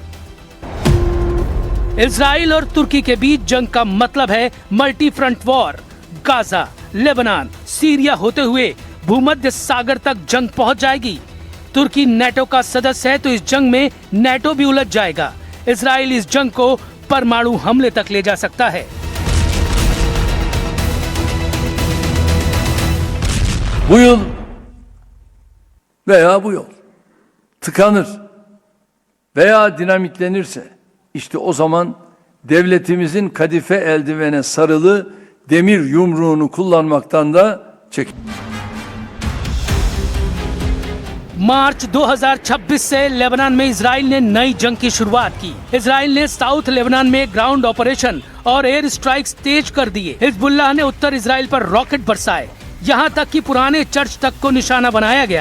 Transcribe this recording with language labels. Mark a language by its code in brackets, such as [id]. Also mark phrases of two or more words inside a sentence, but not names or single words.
[hi] इजराइल और तुर्की के बीच जंग का मतलब है [en] multi front war. [hi] गाजा, लेबनान, सीरिया होते हुए भूमध्य सागर तक जंग पहुंच जाएगी। तुर्की नेटो का सदस्य है तो इस जंग में नेटो भी उलझ जाएगा। इजराइल इस जंग को परमाणु हमले तक ले जा सकता है। [tr] Bu yıl veya bu yol tıkanır veya dinamitlenirse işte o zaman devletimizin kadife eldivene sarılı demir yumruğunu kullanmaktan da çekin. [hi] मार्च 2026 से लेबनान में इजराइल ने नई जंग की शुरुआत की। इजराइल ने साउथ लेबनान में [en] ground operation [hi] और [en] air strikes [hi] तेज कर दिए। हिजबुल्लाह ने उत्तर इजराइल पर रॉकेट बरसाए, यहाँ तक कि पुराने चर्च तक को निशाना बनाया गया।